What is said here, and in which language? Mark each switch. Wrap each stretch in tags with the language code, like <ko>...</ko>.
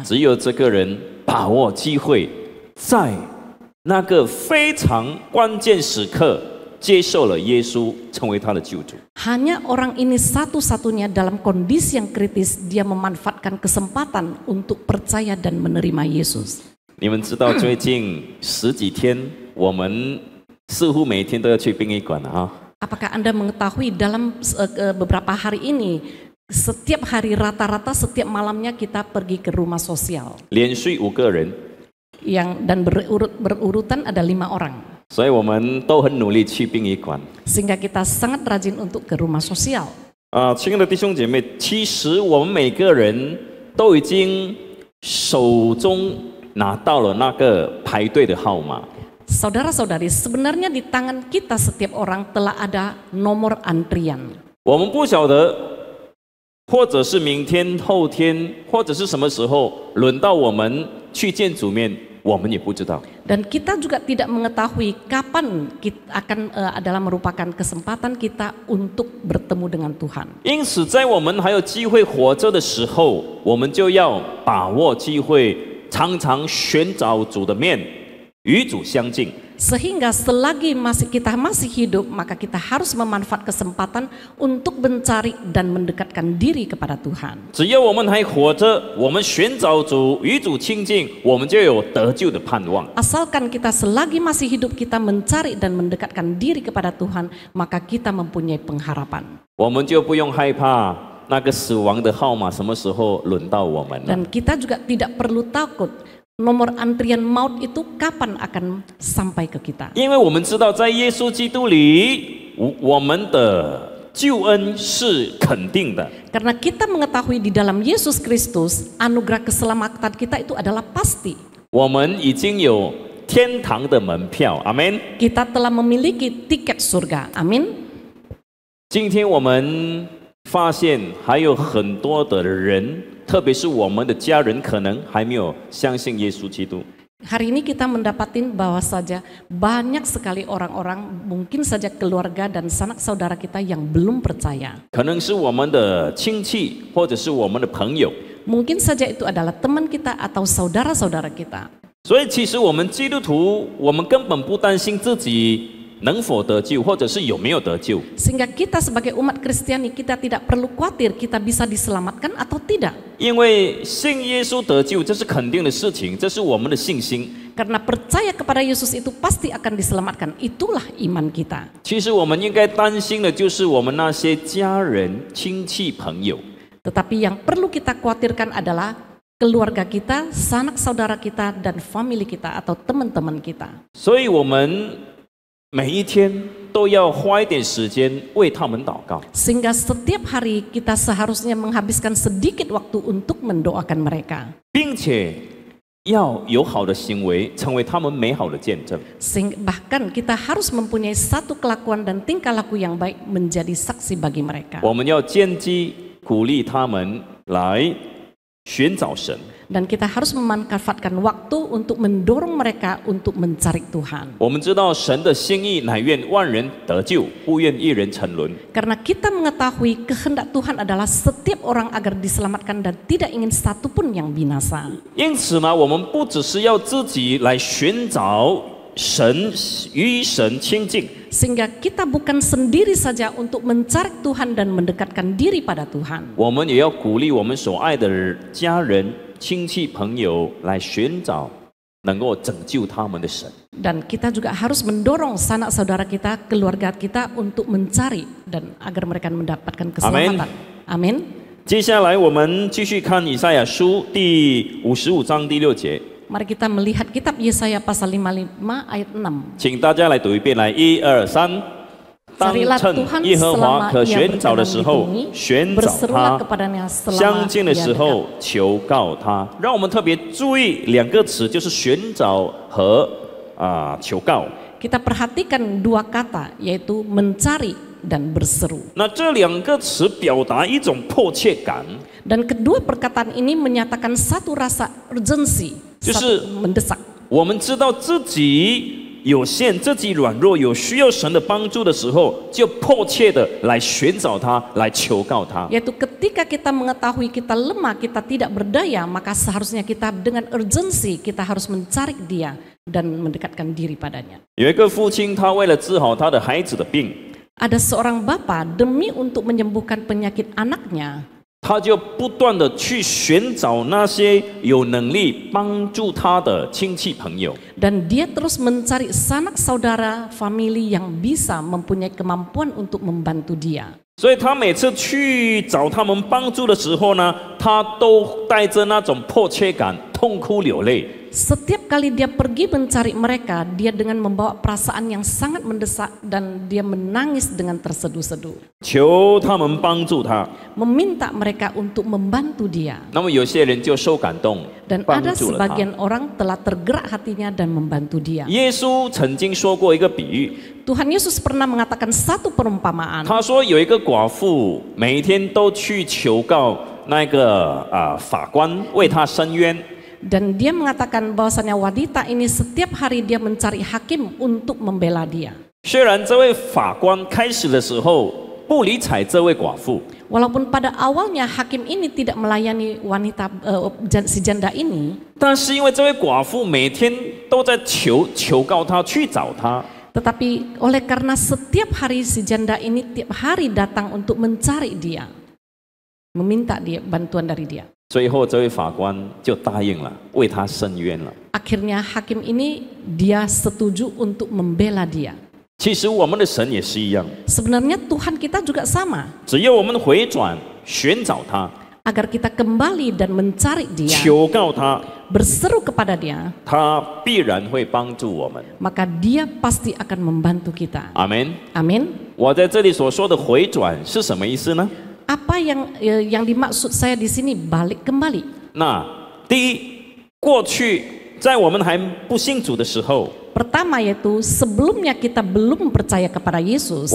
<zh>只有这个人把握机会，在那个非常关键时刻接受了耶稣，成为他的救主。</zh> <id>Hanya orang ini satu-satunya dalam kondisi yang kritis dia memanfaatkan kesempatan untuk percaya dan menerima Yesus.</id> <zh>你们知道最近十几天，我们似乎每天都要去殡仪馆啊。</zh> <id>Apakah Anda mengetahui dalam beberapa hari ini setiap hari rata-rata setiap malamnya kita pergi ke rumah sosial</id> <zh>连续5个人，</zh> <id>dan berurutan ada 5 orang.</id> <zh>所以我们都很努力去殡仪馆。</zh> <id>Sehingga kita sangat rajin untuk ke rumah sosial.</id> <zh>亲爱的弟兄姐妹，其实我们每个人都已经手中拿到了那个排队的号码。</zh> <id>Saudara-saudari, sebenarnya di tangan kita setiap orang telah ada nomor antrian.</id> <zh>我们不晓得，或者是明天、后天，或者是什么时候轮到我们去见主面，我们也不知道。</zh> <id>Dan kita juga tidak mengetahui kapan kita akan adalah merupakan kesempatan kita untuk bertemu dengan Tuhan.</id> <zh>因此，在我们还有机会活着的时候，我们就要把握机会，常常寻找主的面，与主相近。</zh> <id>Sehingga selagi kita masih hidup, maka kita harus memanfaatkan kesempatan untuk mencari dan mendekatkan diri kepada Tuhan.</id> <zh>只要我们还活着，我们寻找主，与主亲近，我们就有得救的盼望。</zh> <id>Asalkan kita selagi masih hidup kita mencari dan mendekatkan diri kepada Tuhan, maka kita mempunyai pengharapan.</id> <zh>我们就不用害怕那个死亡的号码什么时候轮到我们了。</zh> <id>Dan kita juga tidak perlu takut nomor antrian maut itu kapan akan sampai ke kita.</id> <zh>因为我们知道，在耶稣基督里，我们的救恩是肯定的。</zh> <id>Karena kita mengetahui di dalam Yesus Kristus, anugerah keselamatan kita itu adalah pasti.</id> <zh>我们已经有天堂的门票，阿门。</zh> <id>Kita telah memiliki tiket surga, amin.</id> <zh>今天我们发现还有很多的人，特别是我们的家人，可能还没有相信耶稣基督。</zh> <id>Hari ini kita mendapatin bahwa saja banyak sekali orang-orang, mungkin saja keluarga dan sanak saudara kita yang belum percaya.</id> <zh>可能是我们的亲戚，或者是我们的朋友。</zh> <id>Mungkin saja itu adalah teman kita atau saudara-saudara kita.</id> <zh>所以，其实我们基督徒，我们根本不担心自己能否得救，或者是有没有得救。</zh> <id>Sehingga kita sebagai umat Kristiani, kita tidak perlu khawatir kita bisa diselamatkan atau tidak.</id> <zh>因为信耶稣得救，这是肯定的事情，这是我们的信心。</zh> <id>Karena percaya kepada Yesus itu pasti akan diselamatkan. Itulah iman kita.</id> <zh>其实我们应该担心的就是我们那些家人、亲戚、朋友。</zh> <id>Tetapi yang perlu kita khawatirkan adalah keluarga kita, sanak saudara kita, dan family kita atau teman-teman kita.</id> <zh>所以我们每一天都要花一点时间为他们祷告。</zh> <id>Sehingga setiap hari kita seharusnya menghabiskan sedikit waktu untuk mendoakan mereka.</id> <zh>并且要有好的行为，成为他们美好的见证。</zh> <id>Bahkan kita harus mempunyai satu kelakuan dan tingkah laku yang baik menjadi saksi bagi mereka.</id> <zh>我们要坚击鼓励他们来寻找神。</zh> <id>Dan kita harus memanfaatkan waktu untuk mendorong mereka untuk mencari Tuhan.</id> <zh>我们知道神的心意乃愿万人得救，不愿一人沉沦。</zh> <id>Karena kita mengetahui kehendak Tuhan adalah setiap orang agar diselamatkan dan tidak ingin satu pun yang binasa.</id> <zh>因此呢，我们不只是要自己来寻找神，与神亲近。</zh> <id>Sehingga kita bukan sendiri saja untuk mencari Tuhan dan mendekatkan diri pada Tuhan.</id> <zh>我们也要鼓励我们所爱的家人、亲戚朋友来寻找能够拯救他们的神。</zh> <id>Dan kita juga harus mendorong sanak saudara kita, keluarga kita untuk mencari dan agar mereka mendapatkan keselamatan. Amin.</id> <zh>接下来我们继续看以赛亚书第55章第6节，</zh> <id>Mari kita melihat kitab Yesaya pasal 55 ayat 6.</id> <zh>请大家来读一遍，来1、2、3。当</zh> <id>Carilah</id> <zh>趁</zh> <id>Tuhan</id> <zh>耶和华</zh> <id>selama</id> <zh>可</zh> <id>ia</id> <zh>寻找的</zh> <id>berkenan</id> <zh>时候</zh> <id>dilindungi,</id> <zh>寻找</zh> <id>berserulah</id> <zh>他，</zh> <id>kepadanya selama</id> <zh>相近的</zh> <id>ia</id> <zh>时</zh> <id>dekat.</id> <zh>候求告他。让我们特别注意两个词，就是寻找和求告。</zh> <id>Kita perhatikan dua kata, yaitu mencari dan berseru.</id> <zh>那这两个词表达一种迫切感，</zh> <id>Dan kedua perkataan ini menyatakan satu rasa urgensi, Justru- satu mendesak.</id> <zh>我们知道自己有限、自己软弱、有需要神的帮助的时候，就迫切的来寻找他，来求告他。</zh> <id>Yaitu ketika kita mengetahui kita lemah, kita tidak berdaya, maka seharusnya kita dengan urgensi kita harus mencari dia dan mendekatkan diri padanya.</id> <zh>有一个父亲，他为了治好他的孩子的病，</zh> <id>Ada seorang bapa demi untuk menyembuhkan penyakit anaknya,</id> <zh>他就不断的去寻找那些有能力帮助他的亲戚朋友。</zh> <id>dan dia terus mencari sanak saudara, famili yang bisa mempunyai kemampuan untuk membantu dia.</id> <zh>所以他每次去找他们帮助的时候呢，他都带着那种迫切感，痛哭流泪。</zh> <id>Setiap kali dia pergi mencari mereka, dia dengan membawa perasaan yang sangat mendesak dan dia menangis dengan terseduh-seduh.</id> <zh>求他们帮助他。</zh> <id>Meminta mereka untuk membantu dia.</id> <zh>那么有些人就受感动，</zh> <id>Dan</id> <zh>帮</zh> <id>ada</id> <zh>助了他。</zh> <id>sebagian orang telah tergerak hatinya dan membantu dia.</id> <zh>耶稣曾经说过一个比喻，</zh> <id>Tuhan Yesus pernah mengatakan satu perumpamaan.</id> <zh>他说有一个寡妇，每一天都去求告那个法官为他伸冤。</zh> <id>Dan dia mengatakan bahwasanya wanita ini setiap hari dia mencari hakim untuk membela dia.</id> <zh>虽然这位法官开始的时候不理睬这位寡妇，</zh> <id>Walaupun pada awalnya hakim ini tidak melayani wanita si janda ini,</id> <zh>但是因为这位寡妇每天都在求告他，去找他，</zh> <id>tetapi oleh karena setiap hari si janda ini tiap hari datang untuk mencari dia, meminta dia bantuan dari dia.</id> <zh>最后这位法官就答应了，为他伸冤了。</zh> <id>Akhirnya hakim ini dia setuju untuk membela dia.</id> <zh>其实我们的神也是一样，</zh> <id>Sebenarnya Tuhan kita juga sama.</id> <zh>只要我们回转寻找他，</zh> <id>Agar kita kembali dan mencari dia,</id> <zh>求告他，</zh> <id>berseru kepada dia,</id> <zh>他必然会帮助我们。</zh> <id>maka dia pasti akan membantu kita.</id> <zh>阿门。</zh> <id>Amin.</id> <zh>我在这里所说的回转是什么意思呢？</zh> <id>Apa yang dimaksud saya di sini balik kembali?</id> <zh>那第一，过去在我们还不信主的时候，</zh> <id>Pertama yaitu sebelumnya kita belum percaya kepada Yesus,</id>